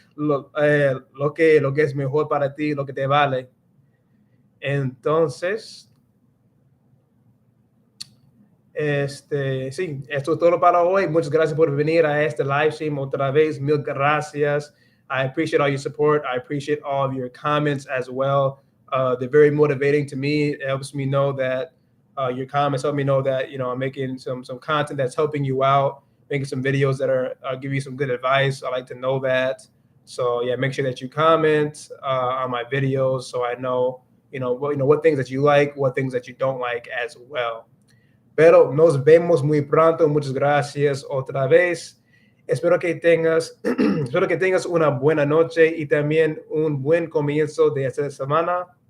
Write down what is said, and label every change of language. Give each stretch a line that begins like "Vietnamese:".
Spanish: lo que es mejor para ti, lo que te vale. Entonces, sí, esto es todo para hoy. Muchas gracias por venir a este live stream otra vez. Mil gracias.
English: I appreciate all your support. I appreciate all of your comments as well. They're very motivating to me. It helps me know that your comments help me know that I'm making some content that's helping you out, making some videos that are give you some good advice. I like to know that. So yeah, make sure that you comment on my videos so I know what things that you like, what things that you don't like as well.
Spanish: Pero nos vemos muy pronto. Muchas gracias otra vez. Espero que tengas, espero que tengas una buena noche y también un buen comienzo de esta semana.